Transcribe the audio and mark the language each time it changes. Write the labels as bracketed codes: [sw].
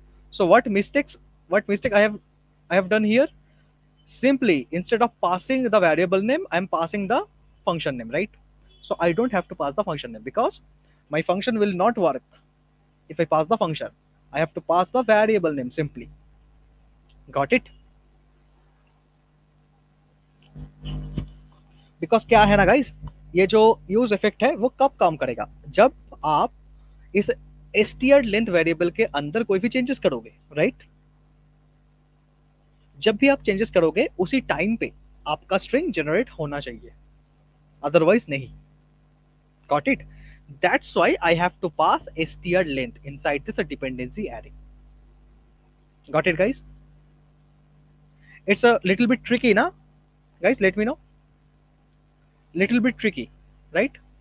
[en] So what mistake I have done here? Simply instead of passing the variable name, I'm passing the function name, right? So I don't have to pass the function name because my function will not work if I pass the function. I have to pass the variable name simply. Got it? [hi] Because क्या है ना guys, ये जो use effect है वो कब काम करेगा, जब आप इस str लेंथ वेरिएबल के अंदर कोई भी चेंजेस करोगे, राइट? जब भी आप चेंजेस करोगे उसी टाइम पे आपका स्ट्रिंग जनरेट होना चाहिए, अदरवाइज नहीं. [en] Got it? That's why I have to pass str length inside this dependency array. Got it, guys? It's a little bit tricky, na? Guys, let me know. Little bit tricky, right?